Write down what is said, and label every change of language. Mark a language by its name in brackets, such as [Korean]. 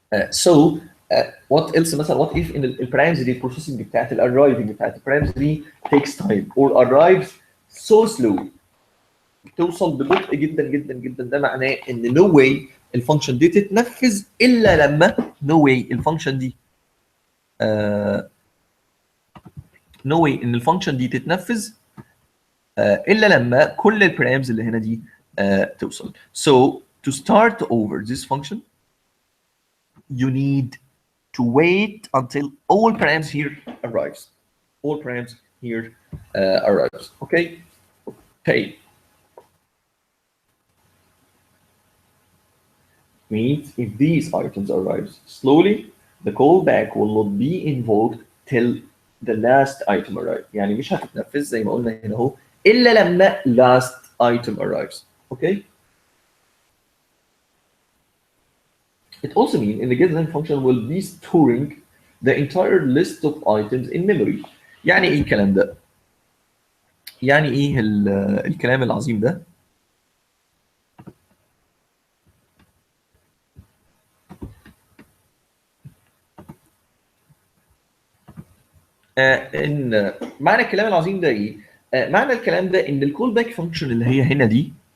[English] So what else [Arabic] مثلا what if ان البارامز دي البروسيسنج بتاعت الاررايفنج بتاعت البارامز دي [English] takes time or arrives so slow، [Arabic] توصل ببطء جدا جدا جدا. ده معناه ان no way الفانكشن دي تتنفذ الا لما no way الفانكشن دي no way ان الفانكشن دي تتنفذ الا لما كل البارامز اللي هنا دي توصل. [English] So to start over this function you need to wait until all params here arrives. All params here arrives. Okay. Okay. Means if these items arrive slowly, the callback will not be invoked till the last item arrives. [Arabic] يعني مش هتتنفذ زي ما قلنا هنا اهو الا لما [English] last item arrives. Okay. It also means in the getDen function will be storing the entire list of items in memory. [Arabic] يعني ايه الكلام ده؟ يعني ايه الكلام العظيم ده؟ ان معنى الكلام العظيم ده ايه؟ معنى الكلام ده ان الكول باك فانكشن اللي هي هنا دي